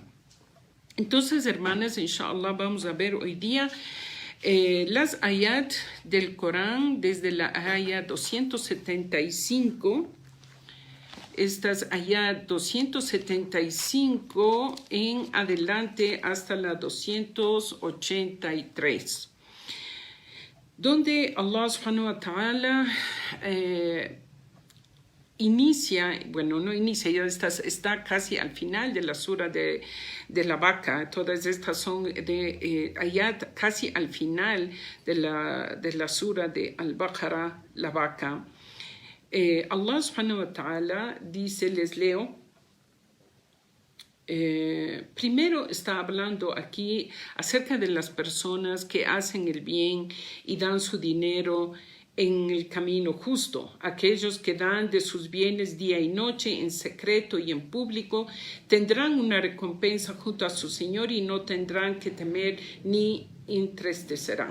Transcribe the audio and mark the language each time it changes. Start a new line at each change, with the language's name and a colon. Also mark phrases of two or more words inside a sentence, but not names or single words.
Spanish: Entonces, hermanas, inshallah, vamos a ver hoy día las ayat del Corán desde la ayat 275, estas ayat 275 en adelante hasta la 283, donde
Arabic: الله سبحانه وتعالى
Spanish: inicia, bueno, no inicia, ya está casi al final de la sura de la vaca. Todas estas son de ayat casi al final de la sura de Al-Baqarah, la vaca.
Arabic: الله سبحانه وتعالى
Spanish: dice, les leo, primero está hablando aquí acerca de las personas que hacen el bien y dan su dinero en el camino justo. Aquellos que dan de sus bienes día y noche, en secreto y en público, tendrán una recompensa junto a su Señor y no tendrán que temer ni entristecerán.